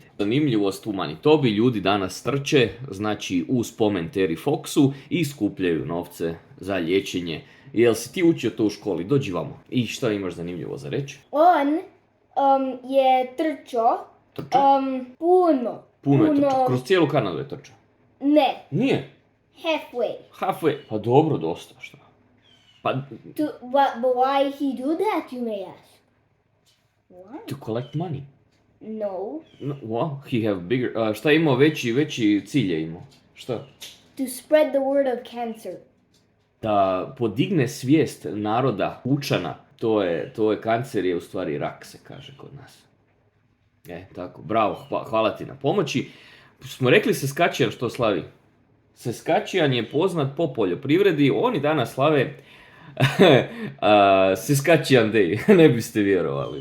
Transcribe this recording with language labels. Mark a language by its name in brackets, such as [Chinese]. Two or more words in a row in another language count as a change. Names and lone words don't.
[Bosnian] Zanimljivost u Manitobi, ljudi danas trče, znači u spomen Terry Foxu i skupljaju novce za liječenje. Jel si ti učio to u školi? Dođi vamo. I šta imaš zanimljivo za reći? On je trčao puno je trčao. Kroz cijelu Kanadu je trčao. Ne. Nije? Halfway. Pa dobro, dosta, šta? [English] But why he do that, you may ask? Why? To collect money. No. Well, he have bigger... [Bosnian] šta je imao veći cilj je imao? Šta? [English] To spread the word of cancer. [Bosnian] Da podigne svijest naroda, učana, To je kancer, je u stvari rak, se kaže kod nas. Tako, bravo, hvala ti na pomoći. Smo rekli Saskatchewan što slavi? Saskatchewan je poznat po poljoprivredi, oni danas slave Saskatchewan Day, ne biste vjerovali.